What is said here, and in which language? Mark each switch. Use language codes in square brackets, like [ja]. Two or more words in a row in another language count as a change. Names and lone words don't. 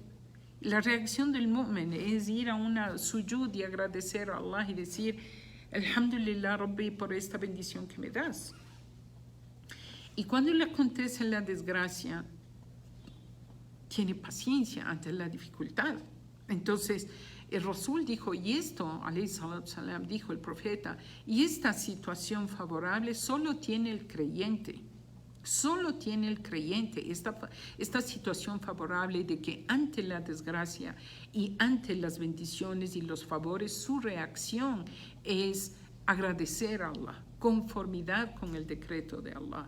[es] La reacción del mu'min es ir a una sujud y agradecer a Allah y decir, [ar] الحمد لله ربي, [es] por esta bendición que me das. Y cuando le acontece la desgracia, tiene paciencia ante la dificultad. Entonces, el Rasul dijo, y esto, [ar] عليه الصلاة السلام, [es] dijo el profeta, y esta situación favorable solo tiene el creyente. Solo tiene el creyente esta situación favorable de que ante la desgracia y ante las bendiciones y los favores, su reacción es agradecer a Allah, conformidad con el decreto de Allah.